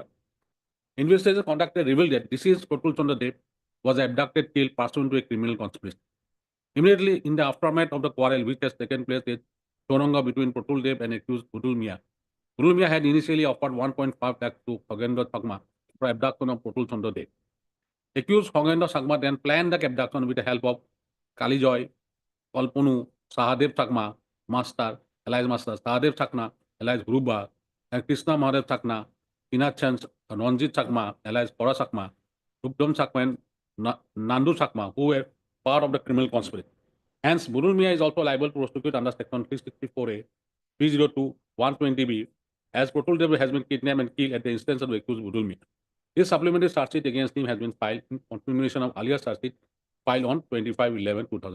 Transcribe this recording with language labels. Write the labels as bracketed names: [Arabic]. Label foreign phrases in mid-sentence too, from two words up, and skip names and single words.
[English] Investigators conducted revealed that deceased Patul Chandra Dev was abducted till pursuant to a criminal conspiracy. Immediately in the aftermath of the quarrel which has taken place at Choranga between Patul Dev and accused Budulmia, Budulmia had initially offered 1.5 lakh to Khoghendra Sagma for abduction of Patul Chandra Dev. Accused Khoghendra Sagma then planned the abduction with the help of Kalijoy, Kalpunu, Sahadev Sagma, Master, alias Master, Sahadev Sagna, alias Gruba, and Krishna Mahadev Sagna, Pinachans, Ranjit Sagma, alias Kora Sagma, Rupdam Sagma, and Nandu Sagma, who were part of the criminal conspiracy. Hence, Budulmia is also liable to prosecute under Section 364A, 302, 120B, as Patul Dev has been kidnapped and killed at the instance of the accused Budulmia. This supplementary charge sheet against him has been filed in continuation of earlier charge sheet filed on 25/11/2005.